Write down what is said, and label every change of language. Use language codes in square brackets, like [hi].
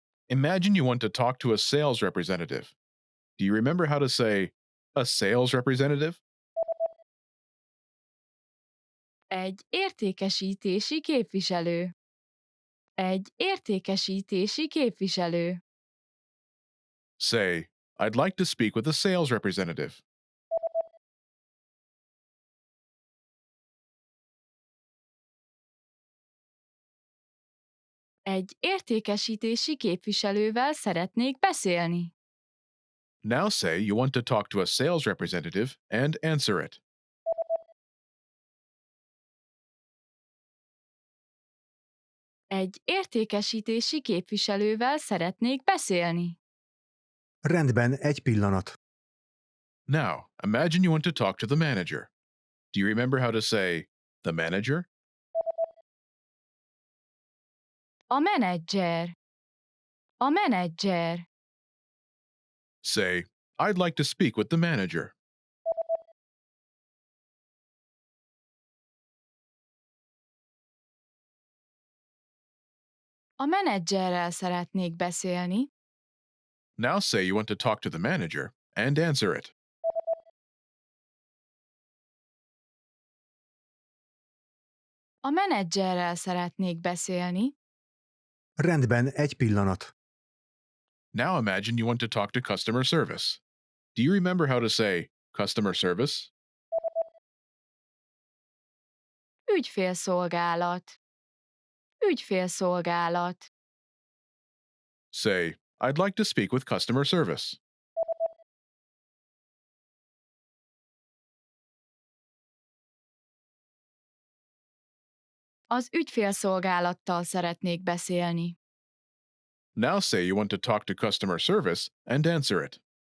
[en] Imagine you want to talk to a sales representative. Do you remember how to say, a sales representative? [hu] Egy értékesítési képviselő. Egy értékesítési képviselő. [en] Say, I'd like to speak with a sales representative. [hu] Egy értékesítési képviselővel szeretnék beszélni. [en] Now say you want to talk to a sales representative and answer it. [hu] Egy értékesítési képviselővel szeretnék beszélni. Rendben, egy pillanat. [en] Now, imagine you want to talk to the manager. Do you remember how to say the manager? [hu] A menedzser. A menedzser. [en] Say, I'd like to speak with the manager. [hu] A menedzserrel szeretnék beszélni. [en] Now say you want to talk to the manager and answer it. [hu] A menedzserrel szeretnék beszélni. Rendben, egy pillanat. [en] Now imagine you want to talk to customer service. Do you remember how to say customer service? [hu] Ügyfélszolgálat. Ügyfélszolgálat. [en] Say, I'd like to speak with customer service. [hu] Az ügyfélszolgálattal szeretnék beszélni. [en] Now say you want to talk to customer service and answer it.